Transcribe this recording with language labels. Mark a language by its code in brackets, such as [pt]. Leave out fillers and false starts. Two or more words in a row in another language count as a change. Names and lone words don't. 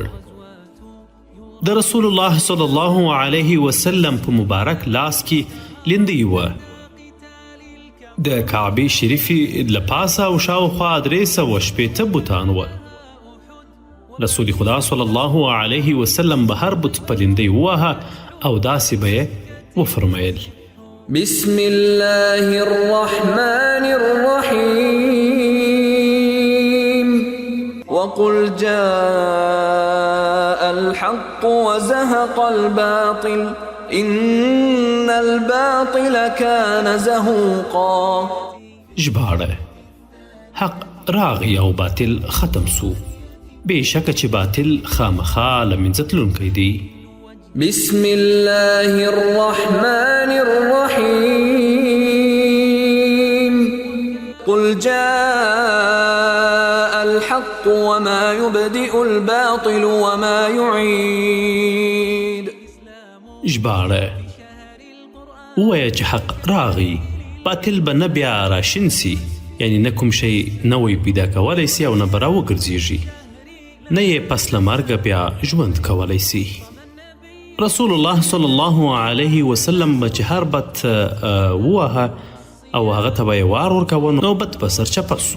[ps] د رسول الله [ar] صلی الله علیه وسلم [ps] په مبارک لاس کې لیندۍ وه. د کعبې شریفې له پاسه او شاوخوا 360 بوتان وه. رسول خدا [ar] صلی الله علیه وسلم [ps] به هر بت په لیندۍ وواهه او داسې به یې وفرمیل: [ar] بسم الله الرحمن الرحيم. وقل جاء الحق وزهق الباطل إن الباطل كان زهوقا. [ps] ژباړه: حق راغی او باطل ختم سو، بېشکه چې باطل خامخا له منځه تلونکی دی. [ar] بسم الله الرحمن الرحيم. قل جاء الحق وما يبدئ الباطل وما يعيد. [ps] ژباړه: ووایه چې حق راغی، باطل به نه بیا راشین سي، یعنی نه کوم شی نوی پیدا کولی سي او نه به راوګرځېږي، نه یې پس له مرګه بیا ژوند کولی سي. رسول الله [ar] صلی الله علیه وسلم [ps] به چې هر بت ووهه او هغه ته به یې وار ورکوه، نوبت به سرچپه سو.